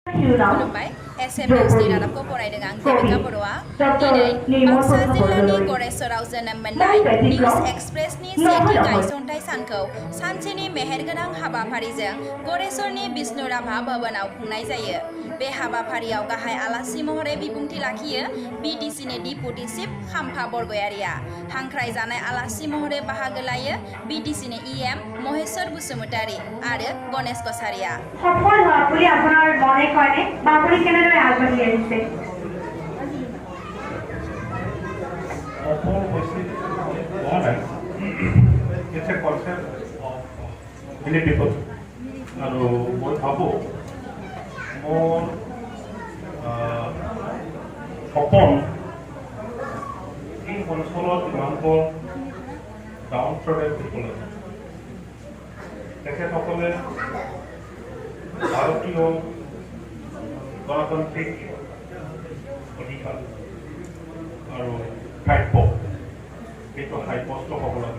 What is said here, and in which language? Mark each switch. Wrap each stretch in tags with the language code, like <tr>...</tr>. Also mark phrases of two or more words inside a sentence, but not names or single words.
<brx>खुलुमबाय एसएम निउसनि रादाबखौ फरायदों आं देबिका बर'आ दिनै बाक्सा जिल्लानि गरेस्वराव जोनोम मोननाय निउज एक्सप्रेसनि सेथि गायसनथाइ सानखौ सानसेनि मेहेरगोनां हाबाफारिजों गरेस्वरनि बिष्णु राभा भवनाव खुंनाय जायो। बे हाबाफारियाव गाहाय आलासि महरै बिबुंथि लाखियो बिटिसिनि</brx> <en>deputy chief</en> <brx>खाम्फा बरगयारिया। हांख्रायजानाय आलासि महरै बाहागो लायो बिटिसिनि इएम महेश्वर बसुमतारी आरो गणेश कछारिया।</brx> <as>সফল হয় বুলি আপোনাৰ মনে কয়নে বা আপুনি কেনেদৰে আগবাঢ়ি আহিছে? সফল হৈছিল হোৱা নাই।</as> <en>It's a concept of many people.</en> <as>আৰু মই ভাবোঁ মোৰ সপোন এই অঞ্চলত যিমানবোৰ</as> <en>downtrodden people</en> <as>আছে তেখেতসকলে ভাৰতীয় গণতান্ত্ৰিক অধিকাৰ আৰু প্ৰাপ্য সেইটো সাব্যস্ত হ'ব লাগে।</as>